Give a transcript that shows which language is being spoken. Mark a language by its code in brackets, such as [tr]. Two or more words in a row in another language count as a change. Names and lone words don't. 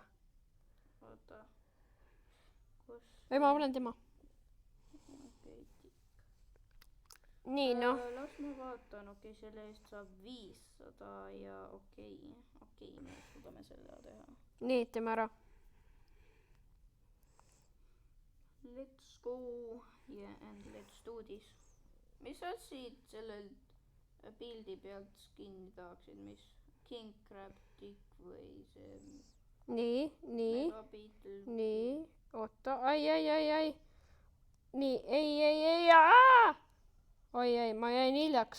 [et] Oota. Kus? Ei, ma panen tema. Okei. Nii, noh. Las ma vaatan, okei, selle eest saab 500 ja okei, me suudame selle teha. Nii, teeme ära. [en] Let's go and let's do this. [et] Mis sa siit sellel pildi pealt skinni tahaksid, mis King Crab Dick või see Nii. Megabeetle? Nii, oota, ai. Nii, ei, oi, ma jäin hiljaks.